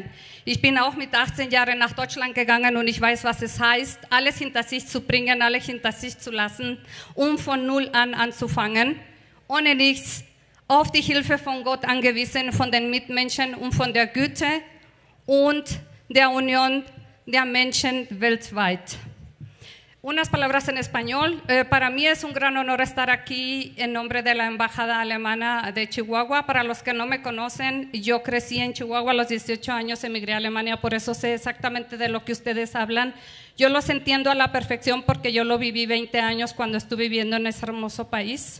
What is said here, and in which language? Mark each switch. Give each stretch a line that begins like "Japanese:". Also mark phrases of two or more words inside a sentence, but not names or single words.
German: Ich bin auch mit 18 Jahren nach Deutschland gegangen und ich weiß, was es heißt, alles hinter sich zu bringen, alles hinter sich zu lassen, um von Null an anzufangen, ohne nichts, auf die Hilfe von Gott angewiesen, von den Mitmenschen und von der Güte und der Unión der Menschen weltweit.
Spanish: Unas palabras en español. Para mí es un gran honor estar aquí en nombre de la Embajada Alemana de Chihuahua. Para los que no me conocen, yo crecí en Chihuahua a los 18 años, emigré a Alemania, por eso sé exactamente de lo que ustedes hablan. Yo los entiendo a la perfección porque yo lo viví 20 años cuando estuve viviendo en ese hermoso país.